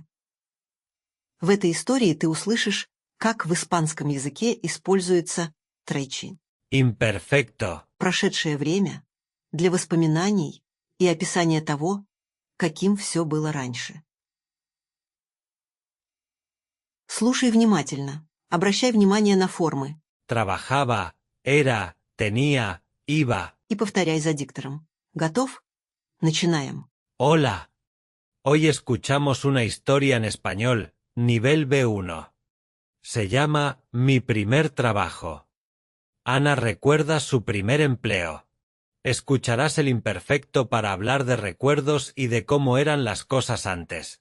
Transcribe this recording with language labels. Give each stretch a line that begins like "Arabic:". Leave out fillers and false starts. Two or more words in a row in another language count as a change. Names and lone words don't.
Russian: В этой истории ты услышишь, как в испанском языке используется тречи.
Spanish: Imperfecto.
Russian: Прошедшее время для воспоминаний и описания того, каким все было раньше. Слушай внимательно. Обращай внимание на формы.
Spanish: Trabajaba, era, tenía, iba.
Russian: И повторяй за диктором. Готов? Начинаем.
Spanish: Hola. Hoy escuchamos una historia en español, nivel B1. Se llama Mi primer trabajo. Ana recuerda su primer empleo. Escucharás el imperfecto para hablar de recuerdos y de cómo eran las cosas antes.